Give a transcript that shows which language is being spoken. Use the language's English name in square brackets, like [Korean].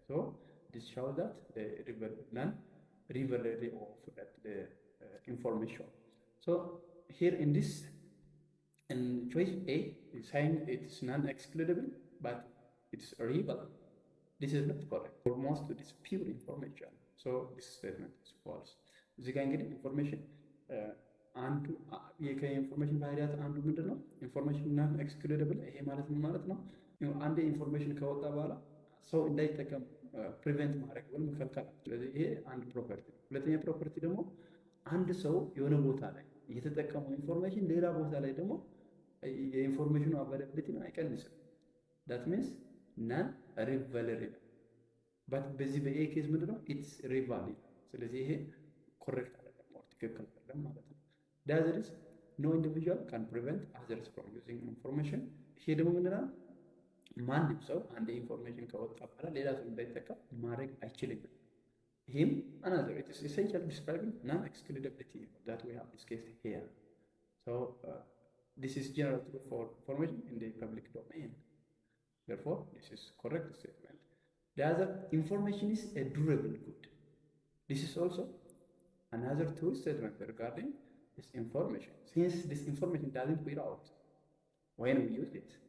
[English] So this shows that the non-rivalry of that the information. So here in this, in choice A, is saying it's non-excludable, but it's rival. This is not correct. For most, it is pure information. So this statement is false. [Amharic] እዚህ ጋር እንግዲህ ኢንፎርሜሽን አንዱ ከኢንፎርሜሽን ባህሪያት አንዱ ምንድን ነው? ኢንፎርሜሽን እና ኤክስክሉደብል። ይሄ ማለት ምን ማለት ነው? አንድ ኢንፎርሜሽን ከወጣ በኋላ ሰው እንዳይጠቀም ፕሪቨንት ማድረግ ወይም መከልከል። ስለዚህ ይሄ አንድ ፕሮፐርቲ ነው። ሁለተኛ ፕሮፐርቲ ደግሞ አንድ ሰው የሆነ ቦታ ላይ የተጠቀመው ኢንፎርሜሽን ሌላ ቦታ ላይ ደግሞ የኢንፎርሜሽኑ አቫይላቢሊቲን አይቀንስም። [English] ዳት ሚንስ ናን ሪቫለሪ [Amharic] ነው። በት በዚህ በኤ ኬዝ ምንድነው? [English] ኢትስ ሪቫሊ። [Amharic] ስለዚህ ይሄ ኮሬክት አይደለም or ትክክል አይደለም ማለት ነው። [English] ዳዘር ኢዝ ኖ ኢንዲቪጁዋል ካን ፕሪቨንት አዘርስ ፍሮም ዩዚንግ ኢንፎርሜሽን። [Amharic] ይሄ ደግሞ ምንድነው? ማንም ሰው አንድ ኢንፎርሜሽን ከወጣ በኋላ ሌላ ሰው እንዳይጠቀም ማድረግ አይችልም። ይህም [English] another it is essentially describing non-excludability that we have discussed here. So this is general truth for information in the public domain. Therefore, this is correct statement. The other information is a durable good. This is also another true statement regarding this information, since this information doesn't wear out when we use it.